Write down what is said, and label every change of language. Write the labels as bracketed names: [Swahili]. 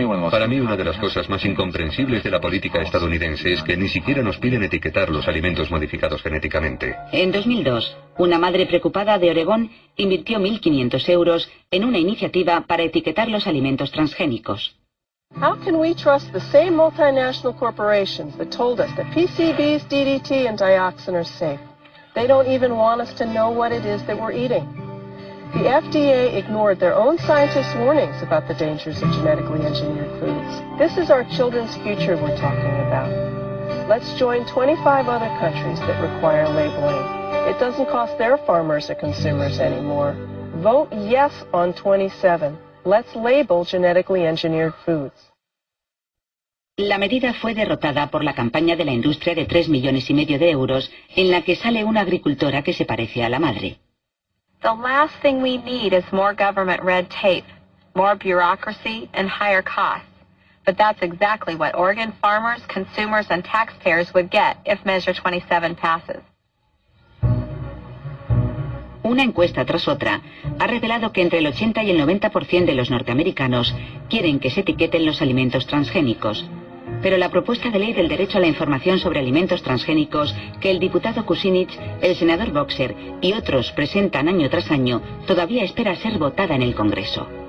[Spanish] Para mí, una de las cosas más incomprensibles de la política estadounidense es que ni siquiera nos piden etiquetar los alimentos modificados genéticamente. En 2002, una madre preocupada de Oregón invirtió 1.500 euros en una iniciativa para etiquetar los alimentos transgénicos. [English] How can we trust the same multinational corporations that told us that PCBs, DDT and dioxin are safe? They don't even want us to know what it is that we're eating. The FDA ignored their own scientists' warnings about the dangers of genetically engineered foods. This is our children's future we're talking about. Let's join 25 other countries that require labeling. It doesn't cost their farmers or consumers anymore. Vote yes on 27. Let's label genetically engineered foods. [Spanish] La medida fue derrotada por la campaña de la industria de 3 millones y medio de euros en la que sale una agricultora que se parece a la madre. [English] The last thing we need is more government red tape, more bureaucracy, and higher costs. But that's exactly what Oregon farmers, consumers, and taxpayers would get if Measure 27 passes. [Spanish] Una encuesta tras otra ha revelado que entre el 80 y el 90% de los norteamericanos quieren que se etiqueten los alimentos transgénicos. Pero la propuesta de ley del derecho a la información sobre alimentos transgénicos que el diputado Kucinich, el senador Boxer y otros presentan año tras año todavía espera ser votada en el Congreso.